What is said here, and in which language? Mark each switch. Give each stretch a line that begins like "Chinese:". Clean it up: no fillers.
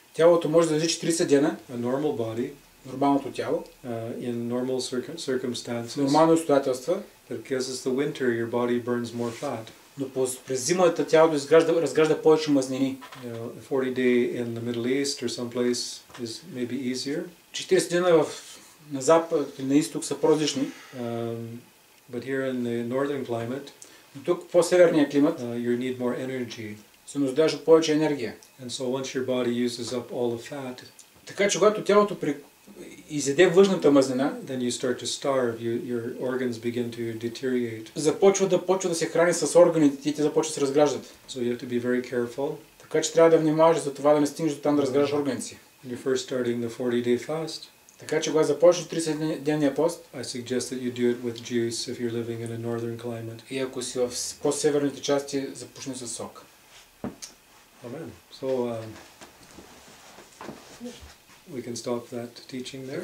Bulgarian: Тялото може да издържи 40 дена.
English: A normal body.
Bulgarian: Нормалното тяло.
English: In normal circumstances.
Bulgarian: Нормални обстоятелства.
English: But because it's the winter, your body burns more fat.
Bulgarian: Но през зимата тялото разгражда повече мазнини.
English: 40 day in the Middle East or someplace is maybe easier.
Bulgarian: 40 дена на запад или на изток са по-различни.
English: But here in the northern climate,
Bulgarian: но тук по-северния климат,
English: you need more energy.
Bulgarian: Се нуждаеш от повече енергия.
English: And so once your body uses up all the fat,
Bulgarian: така че когато тялото изяде външната мазнина,
English: then you start to starve. Your organs begin to deteriorate.
Bulgarian: Започва да се храни с органите и те започват да се разграждат.
English: So you have to be very careful.
Bulgarian: Така че трябва да внимаваш за това да не стигнеш до там да разграждаш органите си.
English: When you're first starting the 40-day fast,
Bulgarian: така че когато започнеш 30-дневния пост,
English: I suggest that you do it with juice if you're living in a northern climate.
Bulgarian: И ако си в по-северните части, започни с сок.
English: Amen. So we can stop that teaching there.